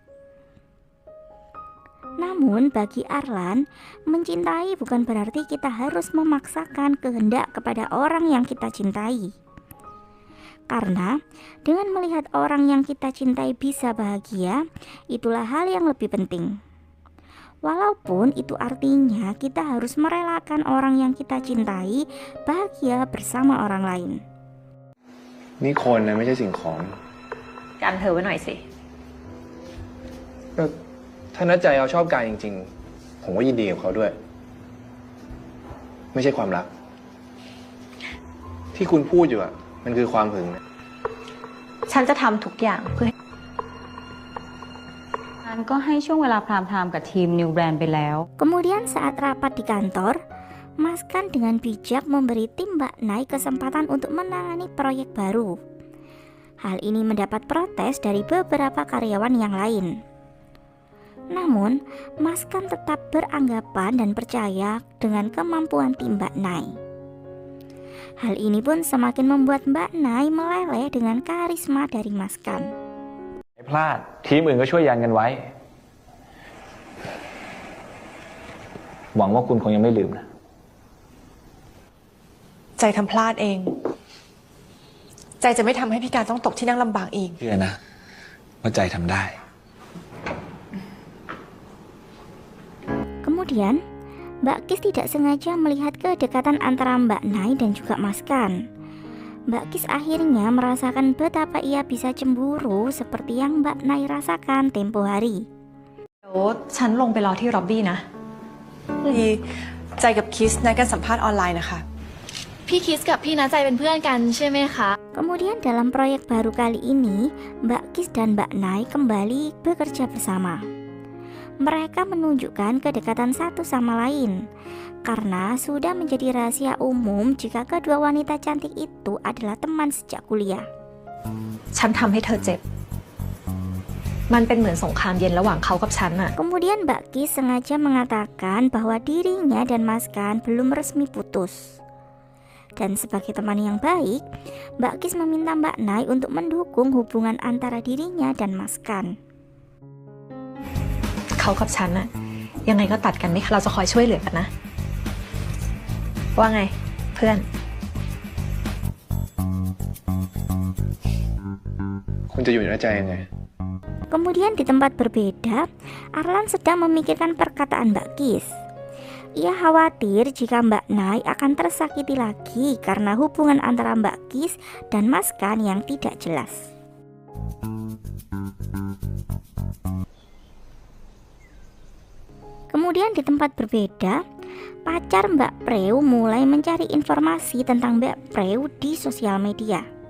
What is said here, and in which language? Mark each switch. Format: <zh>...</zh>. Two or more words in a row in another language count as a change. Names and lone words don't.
<id>Namun bagi Arlan, mencintai bukan berarti kita harus memaksakan kehendak kepada orang yang kita cintai. Karena dengan melihat orang yang kita cintai bisa bahagia, itulah hal yang lebih penting. Walaupun itu artinya kita harus merelakan orang yang kita cintai bahagia bersama orang lain.</id> <th>นี่คนนะไม่ใช่สิ่งของ กันเธอไว้หน่อยสิ ก็ถ้านัดใจเขาชอบการจริงๆ ผมก็ยินดีกับเขาด้วย ไม่ใช่ความรัก ที่คุณพูดอยู่อะมันคือความหึงนะ ฉันจะทำทุกอย่างเพื่อฉันก็ให้ช่วงเวลา</th> <en>prime time</en> <th>กับทีม</th> <en>new brand</en> <th>ไปแล้ว</th> <id>Kemudian saat rapat di kantor, Mas Kan dengan bijak memberi tim Mbak Nai kesempatan untuk menangani proyek baru. Hal ini mendapat protes dari beberapa karyawan yang lain. Namun, Maskan tetap beranggapan dan percaya dengan kemampuan tim Mbak Nai. Hal ini pun semakin membuat Mbak Nai meleleh dengan karisma dari Maskan.</id> <th>ไม่พลาดทีมอื่นก็ช่วยยันกันไว้ หวังว่าคุณคงยังไม่ลืมนะ ใจทำพลาดเอง ใจจะไม่ทำให้พี่การต้องตกที่นั่งลำบากอีก เชื่อนะว่าใจทำได้</th> <id>Kemudian, Mbak Kis tidak sengaja melihat kedekatan antara Mbak Nai dan juga Maskan. Mbak Kis akhirnya merasakan betapa ia bisa cemburu seperti yang Mbak Nai rasakan tempo hari.</id> <th>เดี๋ยวฉันลงไปรอที่ล็อบบี้นะ ดีใจกับคิสนัดกันสัมภาษณ์ออนไลน์นะคะ พี่คิสกับพี่นาใจเป็นเพื่อนกันใช่ไหมคะ</th> <id>Kemudian dalam proyek baru kali ini, Mbak Kis dan Mbak Nai kembali bekerja bersama. Mereka menunjukkan kedekatan satu sama lain karena sudah menjadi rahasia umum jika kedua wanita cantik itu adalah teman sejak kuliah.</id> <th>ฉันทำให้เธอเจ็บ มันเป็นเหมือนสงครามเย็นระหว่างเขากับฉันอะ</th> <id>Kemudian Mbak Kis sengaja mengatakan bahwa dirinya dan Maskan belum resmi putus. Dan sebagai teman yang baik, Mbak Kis meminta Mbak Nai untuk mendukung hubungan antara dirinya dan Maskan.</id> <th>เขากับฉันอะยังไงก็ตัดกันไม่เราจะคอยช่วยเหลือกันนะ ว่าไงเพื่อน คุณจะอยู่ในใจยังไง</th> <id>Kemudian di tempat berbeda, Arlan sedang memikirkan perkataan Mbak Kis. Ia khawatir jika Mbak Nai akan tersakiti lagi karena hubungan antara Mbak Kis dan Maskan yang tidak jelas. Kemudian di tempat berbeda, pacar Mbak Preu mulai mencari informasi tentang Mbak Preu di sosial media.</id>